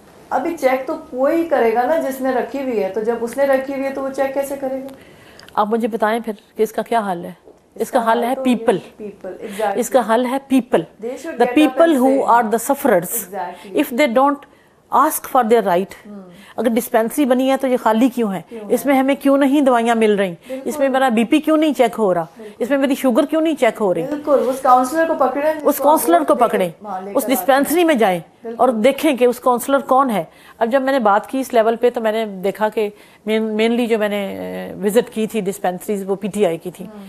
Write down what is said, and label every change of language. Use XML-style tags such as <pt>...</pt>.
<ur>ابھی چیک تو وہی کرے گا نا جس نے رکھی ہوئی ہے، تو جب اس نے رکھی ہوئی ہے تو وہ چیک کیسے کرے گا؟ آپ مجھے بتائیں پھر کہ اس کا کیا حل ہے. اس کا حل ہے پیپل. اس کا حل ہے people.</ur> <en>The people who are the sufferers, if they don't ask for their right.</en> <ur>اگر ڈسپینسری بنی ہے تو یہ خالی کیوں ہے؟ اس میں ہمیں کیوں نہیں دوائیاں مل رہی؟ اس میں میرا بی پی کیوں نہیں چیک ہو رہا؟ اس میں میری شوگر کیوں نہیں چیک ہو رہی؟ بالکل، اس کاؤنسلر کو پکڑیں، اس کاؤنسلر کو پکڑیں، اس ڈسپینسری میں جائیں اور دیکھیں کہ اس کاؤنسلر کون ہے. اب جب میں نے بات کی اس لیول پہ تو میں نے دیکھا کہ مینلی جو میں نے وزٹ کی تھی ڈسپینسریز وہ پی ٹی آئی کی تھی.</ur>